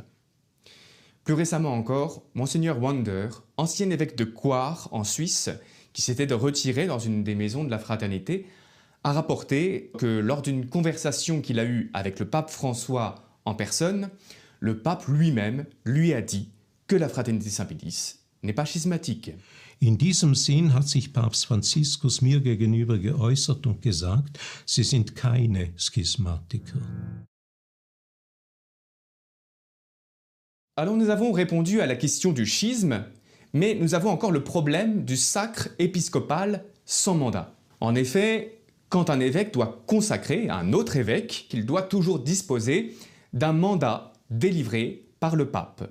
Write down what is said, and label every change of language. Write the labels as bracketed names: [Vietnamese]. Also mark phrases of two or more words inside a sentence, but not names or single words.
[French] Plus récemment encore, Monseigneur Wander, ancien évêque de Coire en Suisse, qui s'était retiré dans une des maisons de la fraternité, a rapporté que lors d'une conversation qu'il a eue avec le pape François en personne, le pape lui-même lui a dit que la fraternité Saint-Pédis n'est pas schismatique. [German] In diesem Sinn hat sich Papst Franziskus mir gegenüber geäußert und gesagt, sie sind keine Schismatiker. [French] Alors nous avons répondu à la question du schisme, mais nous avons encore le problème du sacre épiscopal sans mandat. En effet, quand un évêque doit consacrer un autre évêque, qu'il doit toujours disposer d'un mandat délivré par le pape.